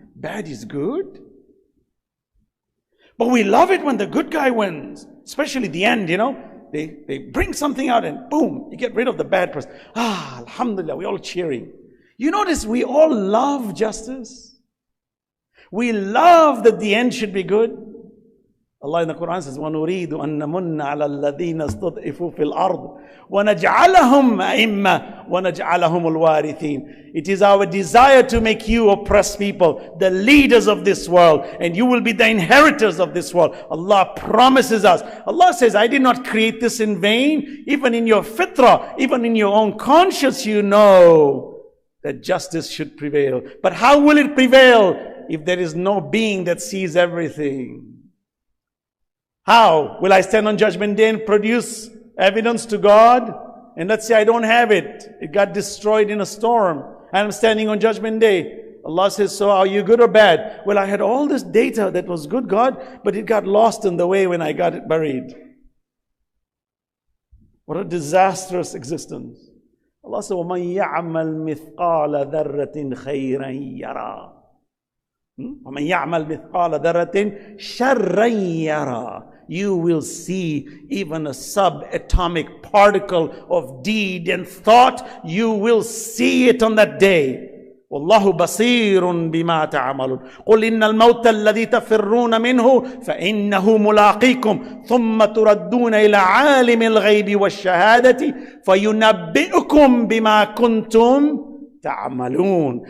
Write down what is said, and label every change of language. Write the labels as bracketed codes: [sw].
[en] Bad is good? But we love it when the good guy wins, especially the end, you know. They bring something out and boom, you get rid of the bad person. Ah, alhamdulillah, we're all cheering. You notice we all love justice. We love that the end should be good. Allah in the Quran says, [ar] وَنُرِيدُ أَن نَمُنَّ عَلَى الَّذِينَ اسْتُضْعِفُوا فِي الْأَرْضِ وَنَجْعَلَهُمْ أَئِمَّةً وَنَجْعَلَهُمُ الْوَارِثِينَ. [en] It is our desire to make you oppressed people the leaders of this world, and you will be the inheritors of this world. Allah promises us. Allah says, I did not create this in vain. Even in your fitrah, even in your own conscience, you know that justice should prevail. But how will it prevail if there is no being that sees everything? How will I stand on Judgment Day and produce evidence to God? And let's say I don't have it. It got destroyed in a storm. And I'm standing on Judgment Day. Allah says, so are you good or bad? Well, I had all this data that was good, God, but it got lost in the way when I got it buried. What a disastrous existence. Allah says, [ar] وَمَنْ يَعْمَلْ مِثْقَالَ ذَرَّةٍ خَيْرًا يَرَى. وَمَنْ يَعْمَلْ مِثْقَالَ ذَرَّةٍ شَرًّا يَرَى. [en] You will see even a subatomic particle of deed and thought. You will see it on that day. [ar] وَاللَّهُ بَصِيرٌ بِمَا تَعْمَلُونَ قُلْ إِنَّ الْمَوْتَ الَّذِي تَفِرُّونَ مِنْهُ فَإِنَّهُ مُلَاقِيكُمْ ثُمَّ تُرَدُّونَ إِلَى عَالِمِ الْغَيْبِ وَالشَّهَادَةِ فَيُنَبِّئُكُمْ بِمَا كُنْتُمْ تَعْمَلُونَ.